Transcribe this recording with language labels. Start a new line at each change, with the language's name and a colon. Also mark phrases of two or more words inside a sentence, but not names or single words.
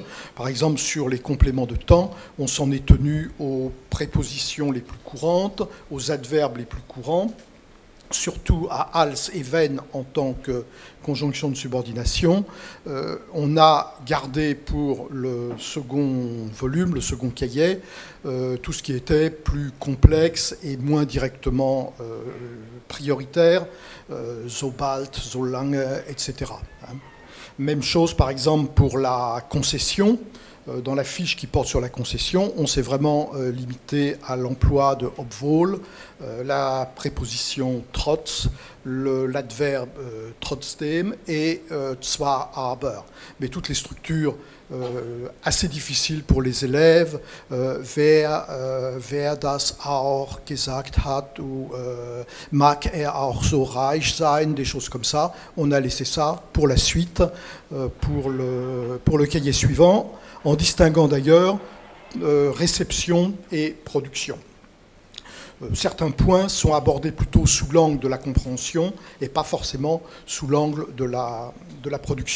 French: Par exemple, sur les compléments de temps, on s'en est tenu aux prépositions les plus courantes, aux adverbes les plus courants, surtout à als et wenn en tant que conjonction de subordination. On a gardé pour le second volume, le second cahier, tout ce qui était plus complexe et moins directement prioritaire,
German: so bald, so lange,
French: etc. Même chose, par exemple, pour la concession. Dans la fiche qui porte sur la concession, on s'est vraiment limité à l'emploi de obwohl, la préposition trotz, l'adverbe trotzdem et
German: zwar aber.
French: Mais toutes les structures assez difficiles pour les élèves,
German: wer das auch gesagt hat, ou mag auch so reich sein,
French: des choses comme ça. On a laissé ça pour la suite, pour le cahier suivant, en distinguant d'ailleurs réception et production. Certains points sont abordés plutôt sous l'angle de la compréhension et pas forcément sous l'angle de la production.